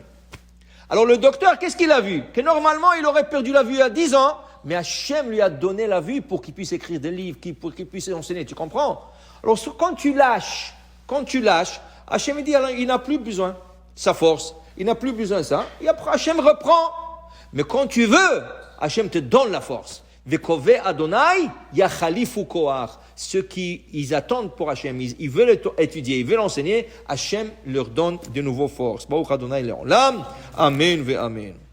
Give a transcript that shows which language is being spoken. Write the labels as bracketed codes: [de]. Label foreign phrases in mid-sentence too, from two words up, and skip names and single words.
[fr] Alors le docteur, qu'est-ce qu'il a vu? Que normalement, il aurait perdu la vue à 10 ans, mais Hachem lui a donné la vue pour qu'il puisse écrire des livres, pour qu'il puisse enseigner, tu comprends? Alors quand tu lâches, Hachem dit, alors, il n'a plus besoin de sa force, il n'a plus besoin de ça, et après Hachem reprend. Mais quand tu veux, Hachem te donne la force. [he] וקווי יהוה יחליפו כח. [fr] Ceux qui ils attendent pour Hachem, ils veulent étudier, ils veulent enseigner, Hachem leur donne de nouveau force. [he] ברוך יהוה לעולם. אמן ואמן.